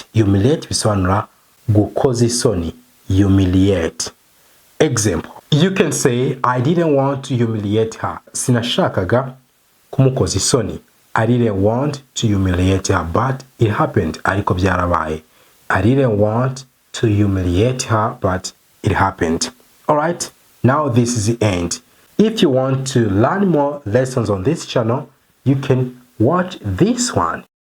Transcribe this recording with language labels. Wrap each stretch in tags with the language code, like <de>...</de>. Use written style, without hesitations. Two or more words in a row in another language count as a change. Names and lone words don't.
<rw>Humiliate bisobanura gukoza isoni.</rw> <en>Humiliate. Example, you can say, I didn't want to humiliate her.</en> <rw>Sinashakaga kumukoza isoni.</rw> <en>I didn't want to humiliate her, but it happened.</en> <rw>Ariko byarabaye.</rw> <en>I didn't want to humiliate her, but it happened. Alright, now this is the end. If you want to learn more lessons on this channel, you can watch this one.</en>